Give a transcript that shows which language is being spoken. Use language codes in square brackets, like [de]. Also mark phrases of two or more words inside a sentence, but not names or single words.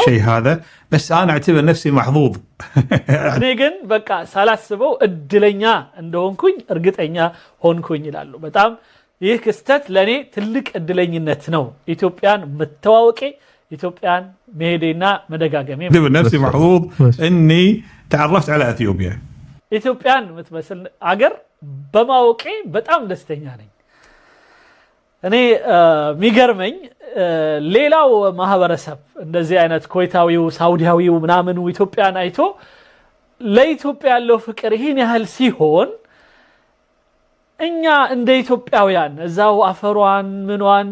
[ar] شيء هذا. بس انا اعتبر نفسي محظوظ [am] እኔ ግን በቃ ሳላስበው እድለኛ እንደሆንኩኝ እርግጠኛ ሆንኩኝ ይላሉ። በጣም ይህ ክስተት ለኔ ትልቅ እድለኝነት ነው። ኢትዮጵያን መተዋወቄ፣ ኢትዮጵያን መሄዴና መደጋገሜ። [ar] اعتبر نفسي محظوظ اني تعرفت على اثيوبيا. [am] ኢትዮጵያን የምትመስል አገር በማወቄ በጣም ደስተኛ ነኝ። እኔ ሚገርመኝ ሌላው ማህበረሰብ እንደዚህ አይነት ኮይታዊው ሳውዲያዊው ምናምኑ ኢትዮጵያን አይቶ ለኢትዮጵያ ያለው ፍቅር ይሄን ያህል ሲሆን እኛ እንደ ኢትዮጵያውያን እዛው አፈሯን ምኗን